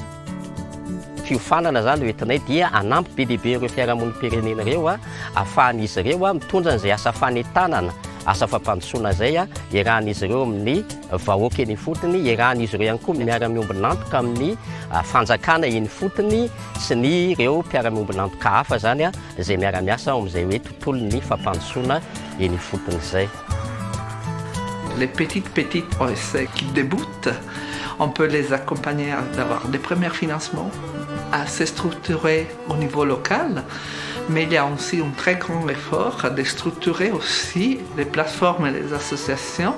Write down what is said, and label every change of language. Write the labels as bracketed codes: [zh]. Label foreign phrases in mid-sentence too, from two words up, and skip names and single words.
[mg] Fiofanana zany hoentinay dia anampy be dia be ireo fiarahamonim-pirenena ireo ahafahan'izy ireo mitondra an'izay asa fanentanana, asa fampandrosoana zay iarahan'izy ireo amin'ny vahoaka eny fotony, iarahan'izy ireo ihany koa miara-miombina antoka amin'ny fanjakana eny fotony sy ny ireo mpiara-miombina antoka hafa zany izay miara-miasa amin'izay hoe tontolon'ny fampandrosoana eny fotony zay. [fr] Les petites OSC qui débutent, on peut les accompagner d'avoir des premiers financements, à se structurer au niveau local, mais il y a aussi un très grand effort de structurer aussi les plateformes et les associations.